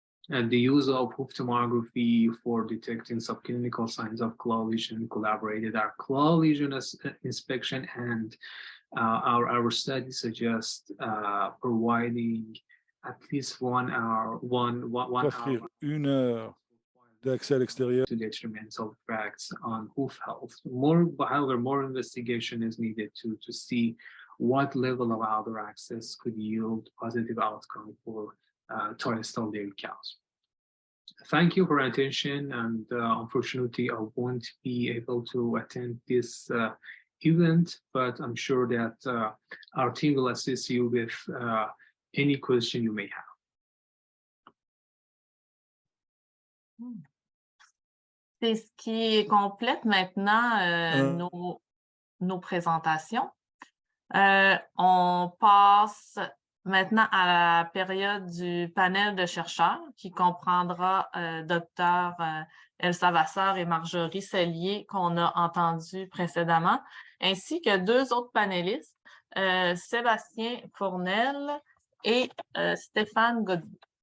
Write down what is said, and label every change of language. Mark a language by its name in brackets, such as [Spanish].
[English] And the use of hoof tomography for detecting subclinical signs of claw lesion collaborated our claw lesion inspection, and our study suggests providing at least 1 hour, one [French] Offrir [English] hour [French] 1 heure d'accès à l'extérieur. [English] to detrimental effects on hoof health. However, more investigation is needed to see what level of outer access could yield positive outcome for toy-style dairy cows. Thank you for your attention, and unfortunately, I won't be able to attend this event, but I'm sure that our team will assist you with any question you may have. [French] C'est ce qui complète maintenant nos présentations. On passe maintenant à la période du panel de chercheurs qui comprendra Dr Elsa Vasseur et Marjorie Sellier qu'on a entendu précédemment, ainsi que 2 autres panélistes, Sébastien Fournel et Stéphane Godbout.